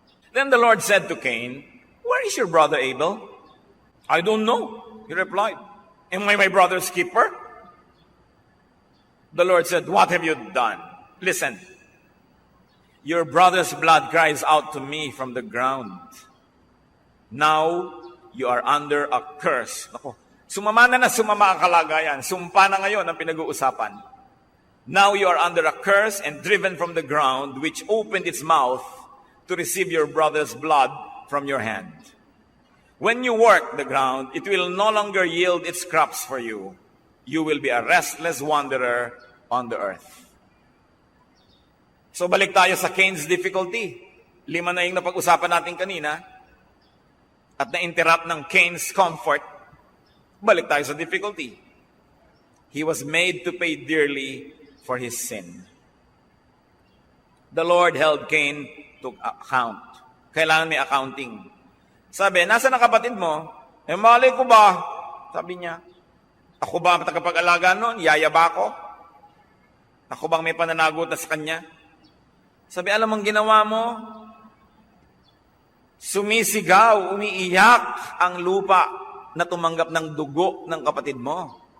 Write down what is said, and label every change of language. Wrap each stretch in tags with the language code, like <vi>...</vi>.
<en>Then the Lord said to Cain, where is your brother Abel? I don't know, he replied. Am I my brother's keeper? The Lord said, what have you done? Listen, your brother's blood cries out to me from the ground. Now, you are under a curse.</en> <tl>Ako, sumama ang kalagayan. Sumpa na ngayon ang pinag-uusapan.</tl> <en>Now you are under a curse and driven from the ground, which opened its mouth to receive your brother's blood from your hand. When you work the ground, it will no longer yield its crops for you. You will be a restless wanderer on the earth.</en> <tl>So balik tayo sa Cain's difficulty. 5 na yung napag-usapan natin kanina. At na-interrupt ng Cain's comfort. Balik tayo sa difficulty.</tl> <en>He was made to pay dearly for his sin. The Lord held Cain to account.</en> <tl>Kailangan may accounting. Sabi, nasa na kapatid mo? Eh, malay ko ba? Sabi niya, ako ba ang tagapag-alaga noon? Yaya ba ako? Ako bang may pananagot sa kanya? Sabi, alam mong ginawa mo? Sumisigaw, umiiyak ang lupa na tumanggap ng dugo ng kapatid mo.</tl>